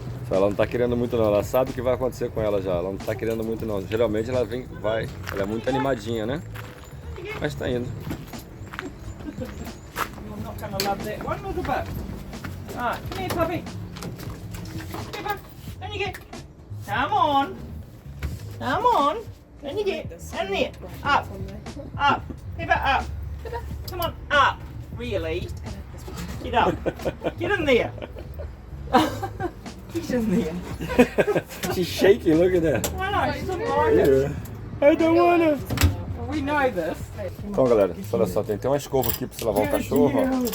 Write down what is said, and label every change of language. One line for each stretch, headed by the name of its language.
Portuguese: Ela não tá querendo muito não, ela sabe o que vai acontecer com ela já, ela não tá querendo muito não. Geralmente ela ela é muito animadinha, né? Mas tá indo.
English: You're not gonna love that one, little bit. Alright, come here, puppy. Peppa, down you get. Come on. Come on. Down you get. In there. Up. Up. Peppa, up. Come on, up. Really? Get up. Get in there. She's in there. She's shaking, look at that. I know, she doesn't like it. I don't wanna. We know this.
Portuguese: Então galera, olha só, tem uma escova aqui pra você lavar o cachorro, ó.